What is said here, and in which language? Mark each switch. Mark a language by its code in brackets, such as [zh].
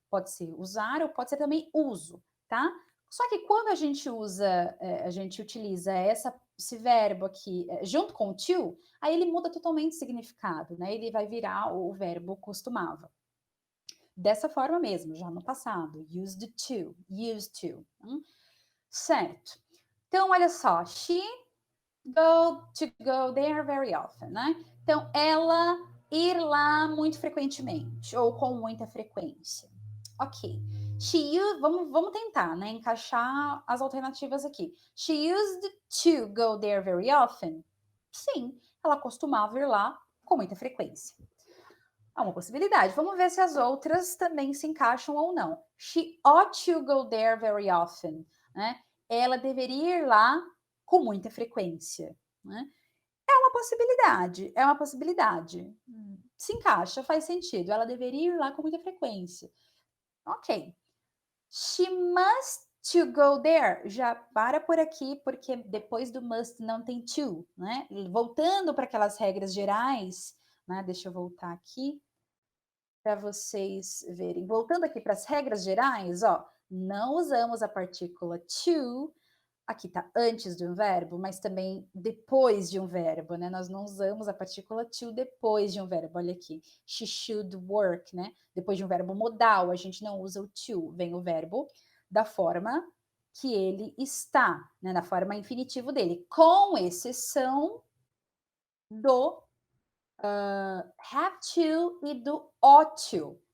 [pt] Pode ser usar ou pode ser também uso, tá? Só que quando a gente utiliza esse verbo aqui junto com o to, aí ele muda totalmente o significado, né? Ele vai virar o verbo costumava. Dessa forma mesmo, já no passado. Used to. Certo. Então, olha só. [en] She to go there very often, né? [pt] Então, ela ir lá muito frequentemente, ou com muita frequência. Ok. Vamos tentar, né? Encaixar as alternativas aqui. [en] She used to go there very often. [pt] Sim, ela costumava ir lá com muita frequência. É uma possibilidade. Vamos ver se as outras também se encaixam ou não. [en] She ought to go there very often. [pt] Né? Ela deveria ir lá com muita frequência. Né? É uma possibilidade, é uma possibilidade. Se encaixa, faz sentido. Ela deveria ir lá com muita frequência. Ok. [en] She must to go there. [pt] Já para por aqui, porque depois do must não tem to, né? Voltando para aquelas regras gerais, né? Deixa eu voltar aqui para vocês verem. Voltando aqui para as regras gerais, ó, não usamos a partícula to. Aqui tá antes de um verbo, mas também depois de um verbo, né? Nós não usamos a partícula to depois de um verbo. Olha aqui, [en] she should work, [pt] né? Depois de um verbo modal, a gente não usa o to, vem o verbo da forma que ele está, né? Na forma infinitivo dele, com exceção do have to e do ought to.